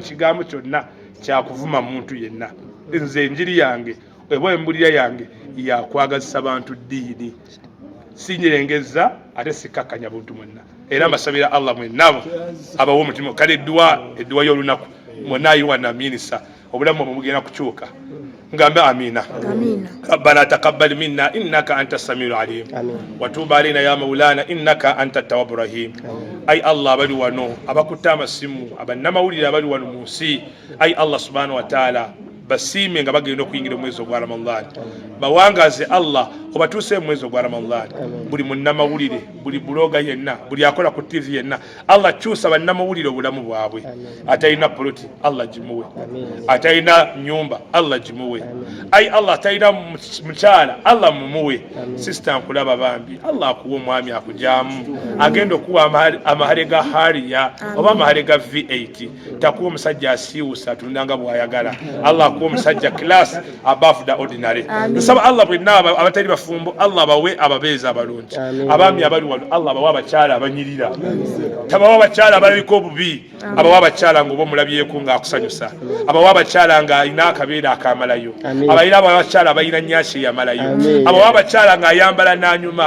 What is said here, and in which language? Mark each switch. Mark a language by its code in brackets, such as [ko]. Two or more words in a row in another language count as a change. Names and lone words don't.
[lg] kigambo kyonna kyakuvuma muntu yenna nze enjiri yange eba embulira yange yakwagazisa bantu ddiini sinyerengeza ate sikakanya buntu mwenna era mbasabira Allah mwenabo abawo omutima kale edduwa y'olunaku mwonna ayiwa na minisa obulamu mugenda kukyuka ngambe [ar] آمين ربنا تقبل منا إنك أنت السميع العليم وتب علينا يا مولانا إنك أنت التواب الرحيم [lg] ay Allah bali wano abakutta amasimu abannamawulire abali wano munsi ay Allah [ar] سبحانه وتعالى [lg] basiime nga bagenda okuyingira omwezi ogwa Ramadhan. Bawangaze Allah obatuuse mwezi ogwa Ramadhan. Buli munnamawulire, buli buloga yenna, buli akola ku TV yenna, Allah kyusa bannamawulire obulamu bwabwe. Atalina poloti, Allah jimuwe. Atalina nyumba, Allah jimuwe. Ai Allah atalina mukyala, Allah mumuwe. Sister nkulaba bambi, Allah akuwa omwami akujamu. Agenda okuwa amahale ga hariya oba amahale ga V8. Takuwa omusajja asiiwusa atundanga bw'ayagala. Allah akuwa omusajja [en] class above the ordinary. [lg] Nsaba Allah bwenna abatali bafumbo, Allah bawe ababeeza abalungi. Abaami abali wano, Allah bawe abakyala abanyirira. Tabawa abakyala abaliko obubi. Abawa abakyala ng'oba omulabyeko ng'akusanyusa. Abawa abakyala ng'alina akabeera akamalayo. Abayira abakyala abayina nnyasi eyamalayo. Abawa abakyala ng'ayambala n'anyuma.